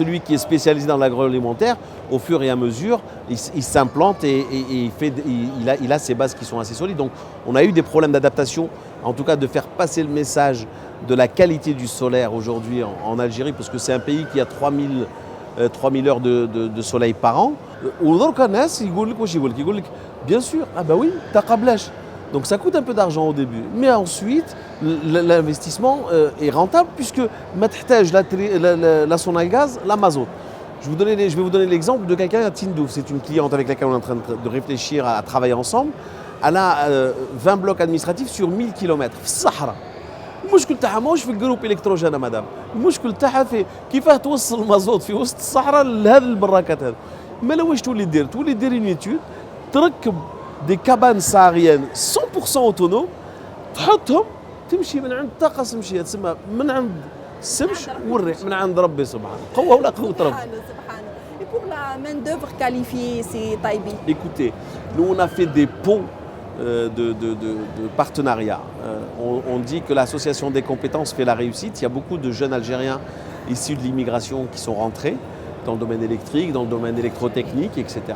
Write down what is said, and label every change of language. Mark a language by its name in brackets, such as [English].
[French] Celui qui est spécialisé dans l'agroalimentaire, au fur et à mesure, il s'implante et il a ses bases qui sont assez solides. Donc on a eu des problèmes d'adaptation, en tout cas de faire passer le message de la qualité du solaire aujourd'hui en Algérie, parce que c'est un pays qui a 3000 heures de soleil par an. [Arabic] ودركا الناس يقول لك واش يقول لك [French] bien sûr, ah bah oui, t'as [Arabic] قبلاش. [French] Donc ça coûte un peu d'argent au début, mais ensuite l'investissement est rentable, puisque [Arabic] ما تحتاج [French] la sonal gaz, la mazout. Je vais vous donner l'exemple de quelqu'un à Tindouf. C'est une cliente avec laquelle on est en train de réfléchir à travailler ensemble. Elle a 20 blocs administratifs sur 1000 km [Arabic] في الصحراء. المشكل تاعها ماهوش في الجروب الكتروجين مدام، المشكل تاعها في كيفاه توصل المازوت في وسط الصحراء لهذه البراكات هذه. ما لا واش تولي دير [French] une étude، [Arabic] تركب دي كابان ساغيان 100% اوتونوم، تحطهم تمشي من عند الطاقه الشمسيه، تسمى من عند الشمس والريح، من عند ربي سبحانه، قوه ولا قوه ربي. سبحانه. [French] Et pour la main-d'œuvre qualifiée, c'est Taibi? Écoutez, nous on a fait des ponts de partenariat. On dit que l'association des compétences fait la réussite. Il y a beaucoup de jeunes Algériens issus de l'immigration qui sont rentrés dans le domaine électrique, dans le domaine électrotechnique, etc.